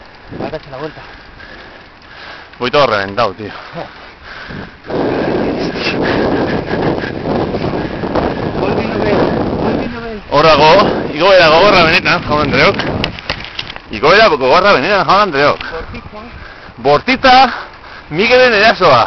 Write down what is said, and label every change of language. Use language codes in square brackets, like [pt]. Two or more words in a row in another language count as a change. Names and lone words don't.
[es] Va a darse la vuelta. Voy todo reventado, tío. [eu] Horrago, igoera gogorra benetan, jaun Andreok. Igoera gogorra benetan, jaun Andreok. Bortitza, Miguelen erasoa.